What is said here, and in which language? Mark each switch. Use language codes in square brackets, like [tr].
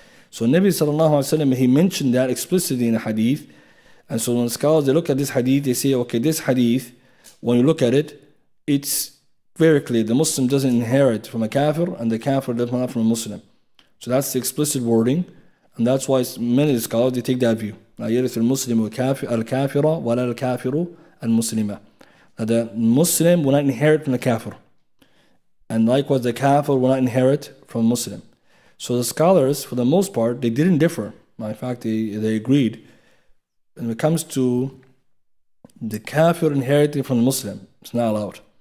[en] So Nabi Sallallahu Alaihi Wasallam, he mentioned that explicitly in a hadith. And so when scholars, they look at this hadith, they say, okay, this hadith, when you look at it, it's very clear. The Muslim doesn't inherit from a kafir, and the kafir doesn't inherit from a Muslim. So that's the explicit wording, and that's why many of the scholars, they take that view. [ar] لا يرث المسلم الكافر ولا الكافر المسلم. [en] That the Muslim will not inherit from the kafir, and likewise the kafir will not inherit from Muslim. So the scholars, for the most part, they didn't differ. In fact, they agreed. When it comes to the kafir inheriting from the Muslim, it's not allowed.